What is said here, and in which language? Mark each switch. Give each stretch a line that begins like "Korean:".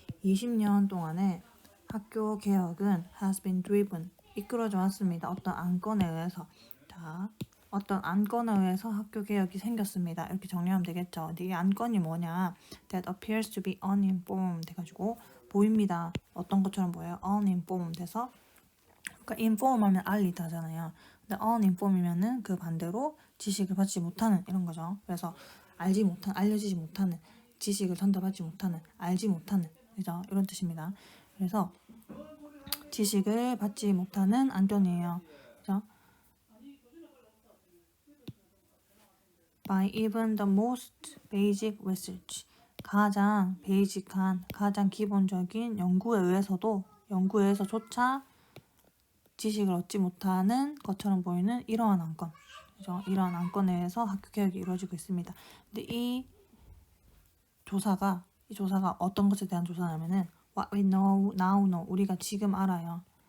Korean: 20년 동안의 학교 개혁은
English: has been driven,
Korean: 이끌어져 왔습니다. 어떤 안건에 의해서. 자, 어떤 안건에 의해서 학교 개혁이 생겼습니다. 이렇게 정리하면 되겠죠. 근데 이 안건이 뭐냐?
English: That appears to be uninformed
Korean: 해가지고 보입니다. 어떤 것처럼 보여요? uninformed 해서 그러니까 inform 하면 알리다잖아요. 근데 uninform이면은 그 반대로 지식을 받지 못하는 이런 거죠. 그래서 알지 못한, 알려지지 못하는, 지식을 전달받지 못하는, 알지 못하는, 그죠? 이런 뜻입니다. 그래서 지식을 받지 못하는 안건이에요. 그죠?
English: By even the most basic research.
Korean: 가장 베이직한, 가장 기본적인 연구에 의해서조차 지식을 얻지 못하는 것처럼 보이는 이러한 안건. 그죠? 이러한 안건에 의해서 학교 개혁이 이루어지고 있습니다. 근데 이 조사가 어떤 것에 대한 조사냐면은
English: what we now know,
Korean: 우리가 지금 알아요.